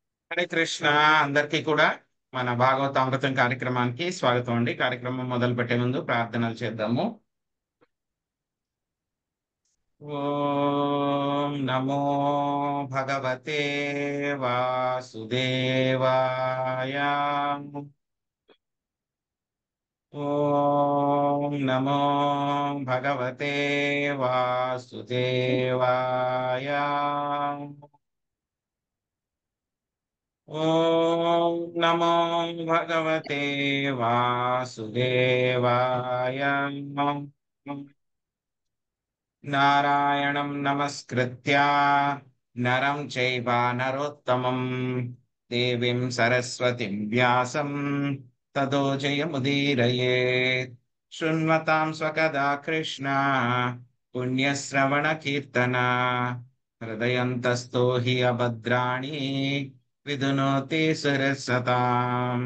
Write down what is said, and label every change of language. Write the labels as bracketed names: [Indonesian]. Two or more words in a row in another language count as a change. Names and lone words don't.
[Sanskrit] హరే కృష్ణ. [Telugu] అందరికీ కూడా మన భాగవతామృతం కార్యక్రమానికి స్వాగతం అండి. కార్యక్రమం మొదలు పెట్టే ముందు ప్రార్థనలు చేద్దాము. [Sanskrit] ఓం నమో భగవతే వాసుదేవాయ. ఓం నమో భగవతే వాసుదేవాయ. ఓం నమో భగవతే వాసుదేవాయ. నారాయణం నమస్కృత్య నరం చైవ నరోత్తమం దేవీం సరస్వతిం వ్యాసం తతో జయముదీరయేత్. శృణ్వతాం స్వకదా కృష్ణ పుణ్యశ్రవణ కీర్తన హృదయంతస్థో హి అభద్రాణి విధునోతి సురసతాం.